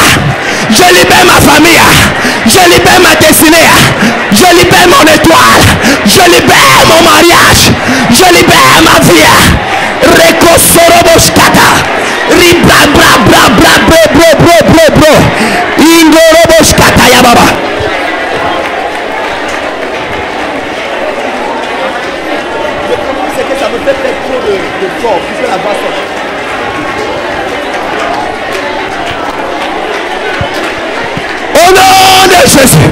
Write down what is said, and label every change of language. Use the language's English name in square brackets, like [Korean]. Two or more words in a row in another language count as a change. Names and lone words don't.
[French] Je libère ma famille. Je libère ma destinée. Je libère mon étoile. Je libère mon mariage. Je libère ma vie. Reko soroboshkata. Ribra bra bra bra bro bro bro bro bro. Ingoroboshkata ya baba. Le problème c'est que ça me fait peut-être trop de fort puisque la voix sort. Au nom de Jésus.